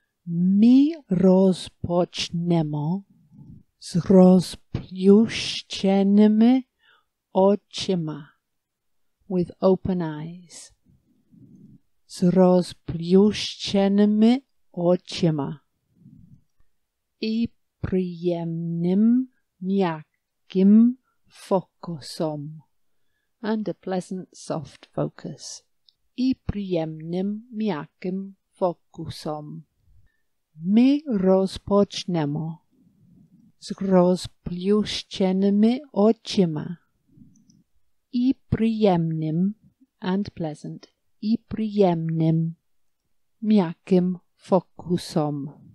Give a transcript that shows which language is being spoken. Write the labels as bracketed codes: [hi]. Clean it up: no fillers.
[uk] Ми розпочнемо з розплющеними очима. [en] With open eyes. [uk] З розплющеними очима. І приємним м'яким фокусом. [en] And a pleasant soft focus. [uk] І приємним м'яким фокусом. Ми розпочнемо з розплющеними очима. І приємним [en] and pleasant. [uk] І приємним м'яким фокусом.